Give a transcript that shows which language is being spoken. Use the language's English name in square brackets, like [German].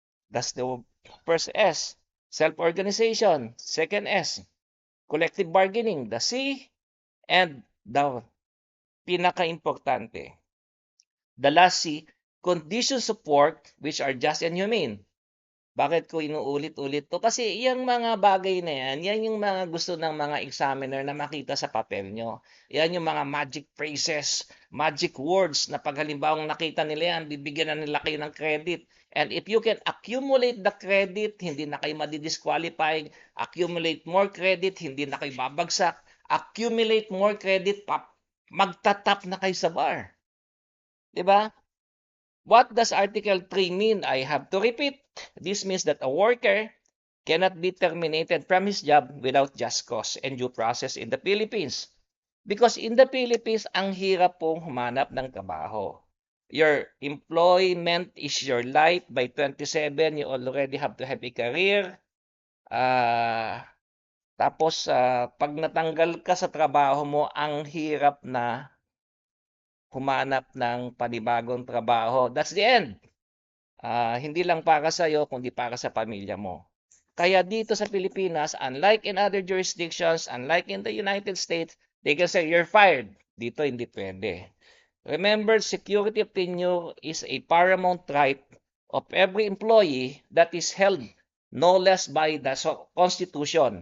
[English] That's the first S. Self-organization. Second S. Collective bargaining. The C. And the pinaka-importante, the last C, conditions of work which are just and humane. [Filipino] Bakit ko inuulit-ulit to? Kasi yung mga bagay na yan yung mga gusto ng mga examiner na makita sa papel nyo. Yan yung mga magic phrases, magic words na pag halimbawang nakita nila yan, bibigyan na nila kayo ng credit. [English] And if you can accumulate the credit, [Filipino] hindi na kayo madi-disqualify. [English] Accumulate more credit, [Filipino] hindi na kayo babagsak. Accumulate more credit, magtatap na kayo sa bar. Diba? [English] What does Article 3 mean? I have to repeat. This means that a worker cannot be terminated from his job without just cause and due process in the Philippines. Because in the Philippines, [Filipino] ang hirap pong humanap ng trabaho. [English] Your employment is your life. By 27, you already have to have a career. [Filipino] Tapos, pag natanggal ka sa trabaho mo, ang hirap na humanap ng panibagong trabaho. [English] That's the end. [Filipino] Hindi lang para sa iyo, kundi para sa pamilya mo. Kaya dito sa Pilipinas, [English] unlike in other jurisdictions, unlike in the United States, they can say, you're fired. [Filipino] Dito, hindi pwede. [English] Remember, security of tenure is a paramount right of every employee that is held no less by the Constitution.